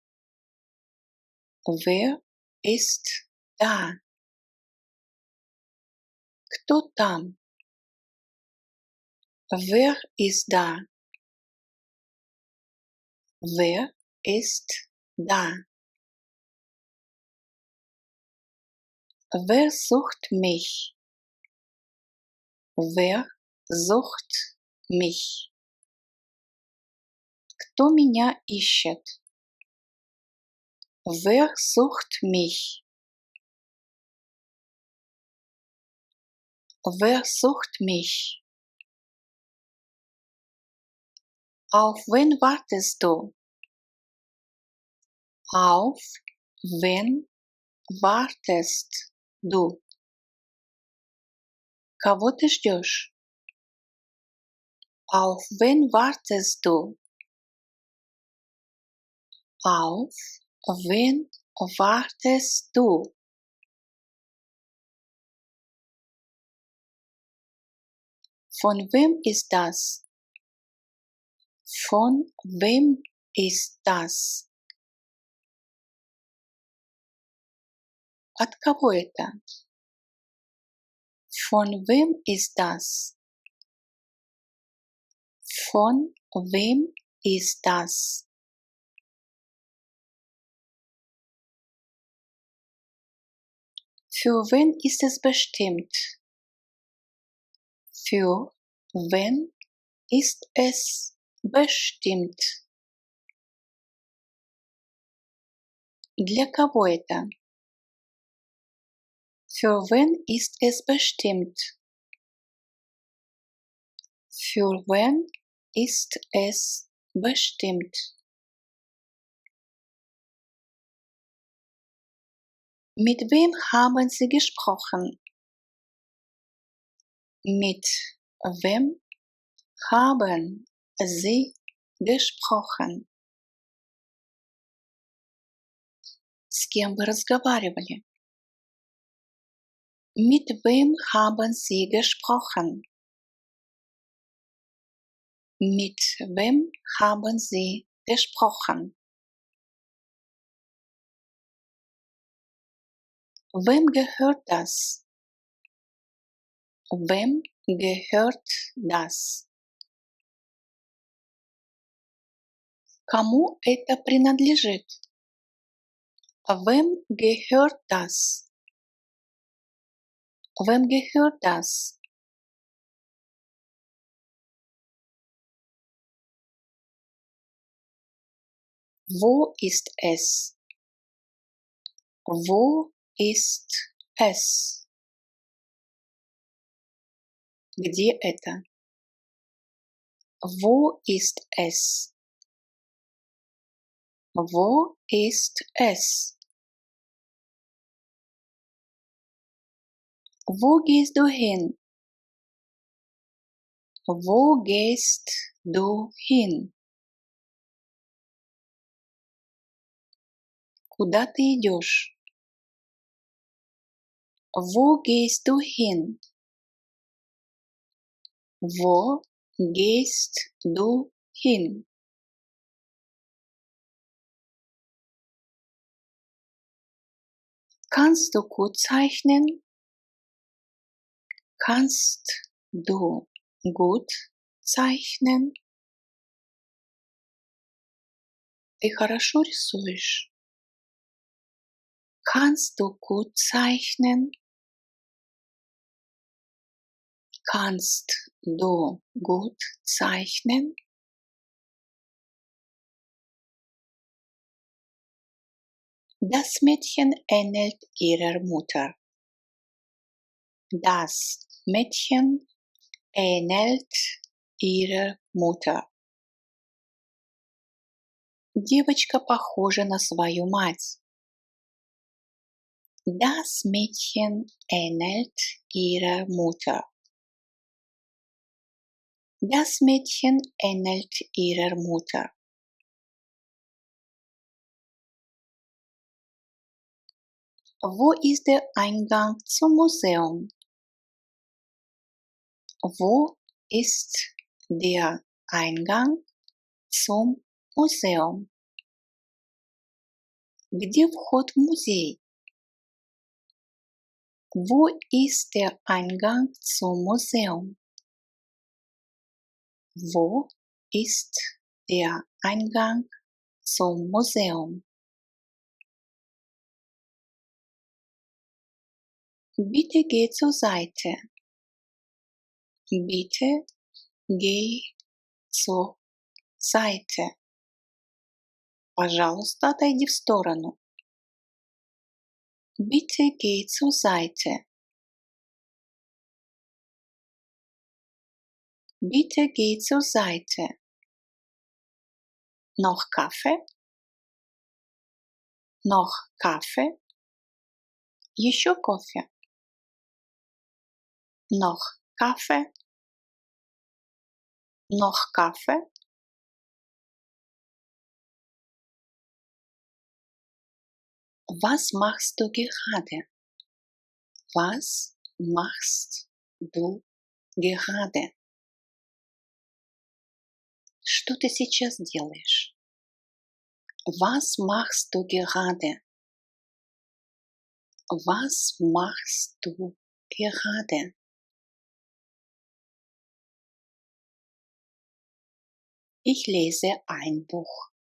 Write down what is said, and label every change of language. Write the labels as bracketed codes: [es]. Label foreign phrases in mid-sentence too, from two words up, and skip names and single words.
[de] Wer ist da? [ru] Кто там? [de] Wer ist da? Wer ist da? Wer sucht mich? Wer sucht mich? [ru] Кто меня ищет? [de] Wer sucht mich? Wer sucht mich? Auf wen wartest du? Auf wen wartest du? [ru] Кого ты ждешь? [de] Auf wen wartest du? Auf wen wartest du? Von wem ist das? Von wem ist das? [ru] От кого это? [de] Von wem ist das? Von wem ist das? Für wen ist es bestimmt? Für wen ist es bestimmt? [ru] Для кого это? [de] Für wen ist es bestimmt? Für wen ist es bestimmt? Mit wem haben Sie gesprochen? Mit wem haben Sie gesprochen? [ru] С кем вы разговаривали? [de] Mit wem haben Sie gesprochen? Mit wem haben Sie gesprochen? Wem gehört das? Wem gehört das? [ru] Кому это принадлежит? [de] Wem gehört das? Wem gehört das? Wo ist es? Wo ist es? [ru] Где это? [de] Wo ist es? Wo ist es? Wo gehst du hin? Wo gehst du hin? [ru] Куда ты идешь? [de] Wo gehst du hin? Wo gehst du hin? Kannst du gut zeichnen? Kannst du gut zeichnen? [ru] Ты хорошо рисуешь? [de] Kannst du gut zeichnen? Kannst du gut zeichnen? Das Mädchen ähnelt ihrer Mutter. Das Mädchen ähnelt ihrer Mutter. [ru] Девочка похожа на свою мать. [de] Das Mädchen ähnelt ihrer Mutter. Das Mädchen ähnelt ihrer Mutter. Wo ist der Eingang zum Museum? Wo ist der Eingang zum Museum? [ru] Где вход в музей? [de] Wo ist der Eingang zum Museum? Wo ist der Eingang zum Museum? Bitte geh zur Seite. Bitte geh zur Seite. [ru] Пожалуйста, отойди в сторону. [de] Bitte geh zur Seite. Bitte geh zur Seite. Noch Kaffee? Noch Kaffee? [ru] Еще кофе? [de] Noch Kaffee? Noch Kaffee? Was machst du gerade? Was machst du gerade? [ru] Что ты сейчас делаешь? [de] Was machst du gerade? Was machst du gerade? Ich lese ein Buch.